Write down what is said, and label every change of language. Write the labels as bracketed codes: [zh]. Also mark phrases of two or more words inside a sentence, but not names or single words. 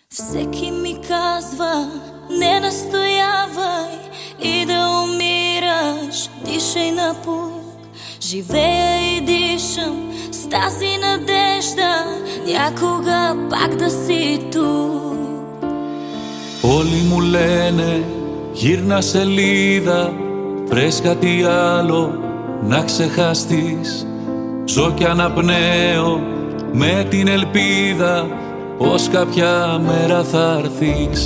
[bg] Всеки ми казва, не настоявай и да умираш, дишай напук. Живея и дишам с тази надежда, някога пак да си тук. [el] Όλοι μου λένε γύρνα σελίδα, βρες κάτι άλλο να ξεχαστείς. Ζω κι αναπνέω με την ελπίδα πως κάποια μέρα θα έρθεις.